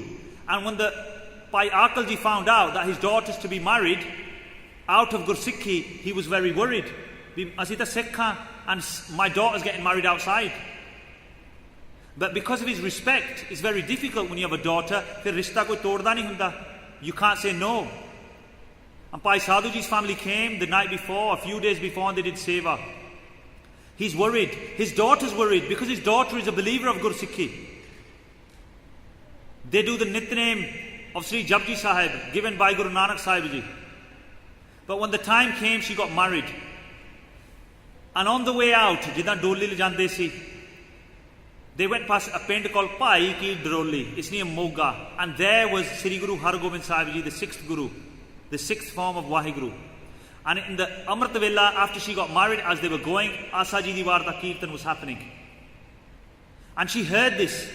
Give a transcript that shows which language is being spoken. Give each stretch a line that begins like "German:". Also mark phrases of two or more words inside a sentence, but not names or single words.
English: And when the Bhai Akal Ji found out that his daughter's to be married out of Gursikhi, he was very worried. Asita Sikha, and my daughter's getting married outside. But because of his respect, it's very difficult when you have a daughter.
Punjabi: Fir rishta koi todda nahi hunda.
English: You can't say no. And Bhai Sadhu Ji's family came the night before, a few days before, and they did seva. He's worried. His daughter's worried because his daughter is a believer of Gursikhi. They do the Nitnem of Sri Japji Sahib, given by Guru Nanak Sahib Ji. But when the time came, she got married. And on the way out,
Punjabi: jidan doli le jande si,
English: they went past a pind called Bhai ki Droli. It's near Moga. And there was Sri Guru Hargobind Sahib Ji, the 6th Guru, the 6th form of Waheguru. And in the Amrit Vela, after she got married, as they were going, Asaji Diwar da Kirtan was happening. And she heard this.